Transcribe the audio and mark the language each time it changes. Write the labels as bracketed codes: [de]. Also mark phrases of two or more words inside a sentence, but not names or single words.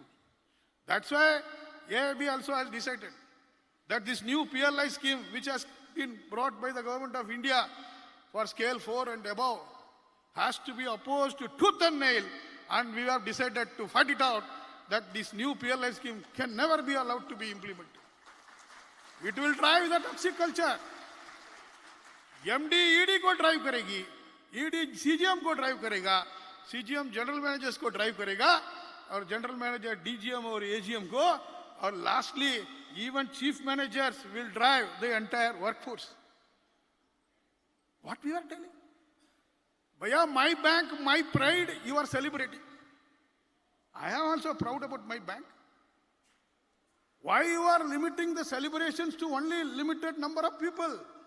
[en] That's why AIB also has decided that this new PLI scheme, which has been brought by the government of India for scale 4 and above, has to be opposed to tooth and nail, and we have decided to fight it out that this new PLI scheme can never be allowed to be implemented. It will drive the toxic culture. MD ED [hi] को drive करेगी, [en] ED CGM [hi] को drive करेगा, [en] CGM general managers [hi] को drive करेगा, और [en] general manager DGM [hi] और AGM को, और [en] lastly even chief managers will drive the entire workforce. What we are telling? Bhaiya, my bank, my pride, you are celebrating. I am also proud about my bank. Why you are limiting the celebrations to only limited number of people?